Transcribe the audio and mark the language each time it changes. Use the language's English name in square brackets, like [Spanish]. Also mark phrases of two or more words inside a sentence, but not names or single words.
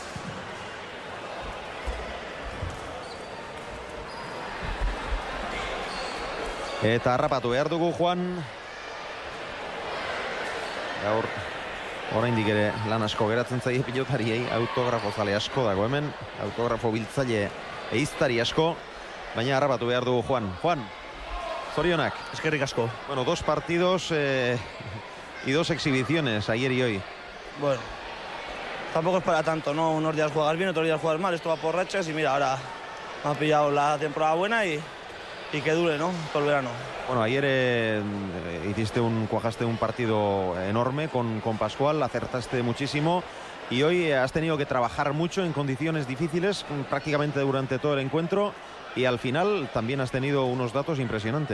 [Basque] Eta harrapatu behar dugu, Juan. Gaur, oraindik ere lan asko geratzen zaie pilotariei, autografo zale asko dago hemen, autografo biltzaile eiztari asko, baina harrapatu behar dugu, Juan. Juan, zorionak. Eskerrik asko. [Spanish] Bueno, 2 partidos y 2 exhibiciones ayer y hoy. Bueno, tampoco es para tanto, ¿no? Unos días juegas bien, otros días juegas mal, esto va por rachas y mira, ahora me ha pillado la temporada buena y que dure, ¿no? Todo el verano. Bueno, ayer cuajaste un partido enorme con Pascual, acertaste muchísimo y hoy has tenido que trabajar mucho en condiciones difíciles prácticamente durante todo el encuentro y al final también has tenido unos datos impresionantes.